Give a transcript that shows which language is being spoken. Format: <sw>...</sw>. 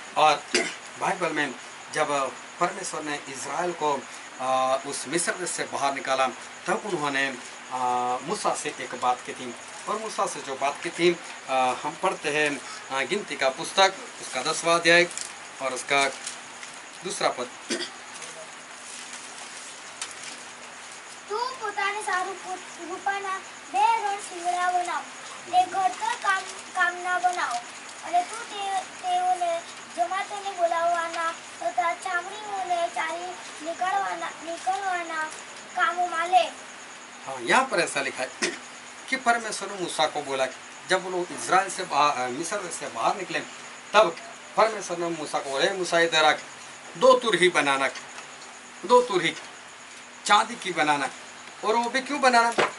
<hi>और बाइबल में जब परमेश्वर ने इज़राइल को उस मिस्र देश से बाहर निकाला तब उन्होंने मूसा से एक बात की थी। और मूसा से जो बात की थी हम पढ़ते हैं गिनती का पुस्तक, उसका 10वां अध्याय और उसका 2 पद।</hi> <gu>તું પોતાને સારું રૂપાના બે રણ શીંગડા બનાવ, તે ઘડતર કામના બનાવો, અને તું તેઓને જમાતોને બોલાવવાના તથા ચામડીઓને ચાલી નીકળવાના કામોમાં લે।</gu> <hi>हाँ, यहाँ पर ऐसा लिखा है कि परमेश्वर ने मूसा को बोला कि जब वो लोग इज़राइल से मिस्र से बाहर निकले तब परमेश्वर ने मूसा को बोला, मूसा इधर आ 2 तुरही बनाना, 2 तुरही चांदी की बनाना। और वो भी क्यों बनाना?</hi>